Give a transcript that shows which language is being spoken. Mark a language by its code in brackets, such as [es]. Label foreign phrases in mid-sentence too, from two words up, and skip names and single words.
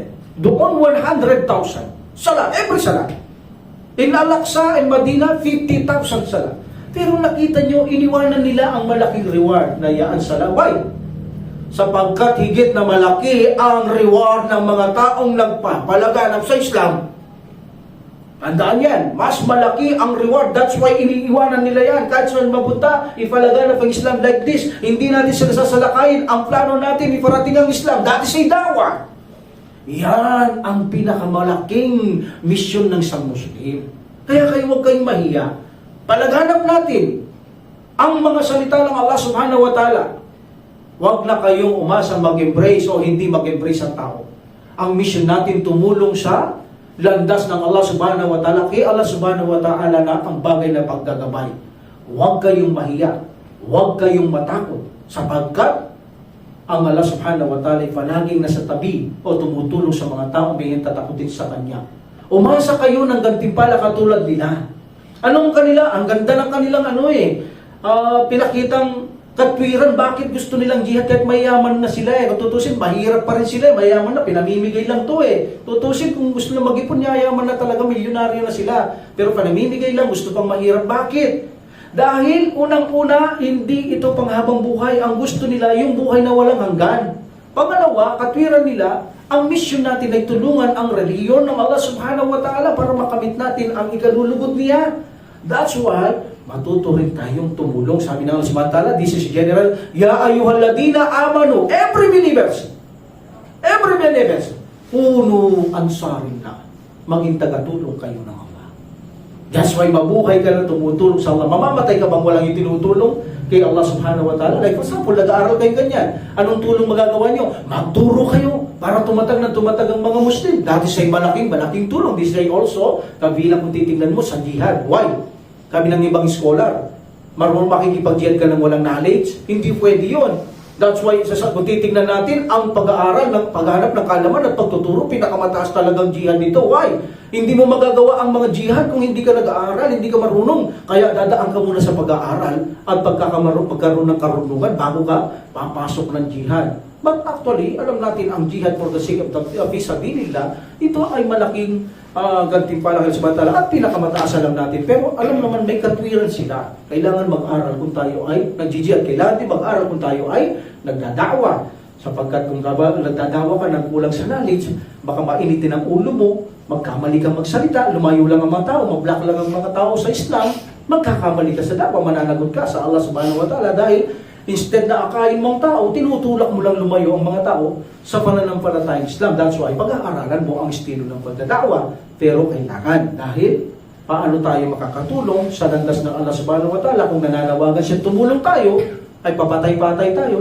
[tl] Doon 100,000 sala, every sala. [en] In Al-Aqsa, in Medina, 50,000 sala. [tl] Pero nakita nyo, iniwanan nila ang malaking reward na yaan sala. [en] Why? [tl] Sapagkat higit na malaki ang reward ng mga taong nagpapalaganap sa Islam. Tandaan yan, mas malaki ang reward. [en] That's why [tl] iniiwanan nila yan. Kahit saan mapunta, ipalaganap ang Islam [en] like this. [tl] Hindi natin sila sasalakayin. Ang plano natin, iparating ang Islam. [en] That is a dawah. [tl] Yan ang pinakamalaking misyon ng isang Muslim. Kaya kayo huwag kayong mahiya. Palaganap natin ang mga salita ng Allah [ar] سبحانه وتعالى. [tl] Huwag na kayong umasa mag-embrace o hindi mag-embrace ang tao. Ang mission natin tumulong sa landas ng Allah [ar] سبحانه وتعالى. [tl] Kaya Allah [ar] سبحانه وتعالى [tl] na ang bagay na paggagabay. Huwag kayong mahiya. Huwag kayong matakot. Sapagkat ang Allah [ar] سبحانه وتعالى [tl] ay palaging nasa tabi o tumutulong sa mga taong may tatakutin sa Kanya. Umasa kayo ng gantimpala katulad nila. Anong kanila? Ang ganda ng kanilang pinakitang katwiran. Bakit gusto nilang jihad kahit mayaman na sila Tutusin, mahirap pa rin sila mayaman na, pinamimigay lang to Tutusin, kung gusto na mag-ipon, yayaman na talaga, milyonaryo na sila. Pero pinamimigay lang, gusto pang mahirap. Bakit? Dahil unang-una, hindi ito panghabang buhay. Ang gusto nila, yung buhay na walang hanggan. Pangalawa, katwiran nila, ang mission natin ay tulungan ang reliyon ng Allah [ar] سبحانه وتعالى [tl] para makamit natin ang ikalulugod niya. [en] That's why, [tl] matuto rin tayong tumulong. Sabi ng Allah [ar] سبحانه وتعالى, [en] this is general, [ar] يا أيها الذين آمنوا, [en] every believers, [ar] كونوا أنصارا [tl] na, maging tagatulong kayo ng Allah. [en] That's why [tl] mabuhay ka na tumutulong sa Allah. Mamamatay ka bang walang itinutulong kay Allah [ar] سبحانه وتعالى? [en] Like for example, [tl] nag-aaral kayo ganyan. Anong tulong magagawa nyo? Magturo kayo para tumatag na tumatag ang mga Muslim. Dati siya'y malaking tulong. [en] This is also [tl] kabilang kung titignan mo sa jihad. Why? Kami ng ibang scholar, marunong makikipag-jihad ka ng walang knowledge? Hindi pwede yun. [en] That's why, [tl] kung titignan natin, ang pag-aaral, paghanap ng kaalaman at pagtuturo, pinakamataas talagang jihad dito. [en] Why? [tl] Hindi mo magagawa ang mga jihad kung hindi ka nag-aaral, hindi ka marunong. Kaya dadaan ka muna sa pag-aaral at pagkaroon ng karunungan bago ka papasok ng jihad. [en] But actually, [tl] alam natin ang jihad [en] for the sake of [tl] fisabilillah, ito ay malaking gantimpala sa batala at pinakamataas alam natin. Pero alam naman may katwiran sila. Kailangan mag-aral kung tayo ay nag-jihad. Kailangan din mag-aral kung tayo ay nagdadawa. Sapagkat kung nagdadawa ka ng kulang sa knowledge, baka mainitin ang ulo mo, magkamali kang magsalita, lumayo lang ang mga tao, mag-block lang ang mga tao sa Islam, magkakamali ka sa dawa, mananagot ka sa Allah [ar] سبحانه وتعالى [tl] dahil instead na akain mong tao, tinutulak mo lang lumayo ang mga tao sa pananampalatayang Islam. That's why pag-aaralan mo ang estilo ng pagdadawa. Pero kailangan dahil paano tayo makakatulong sa landas ng Allah [ar] سبحانه وتعالى [tl] kung nananawagan siya tumulong tayo, ay papatay-patay tayo.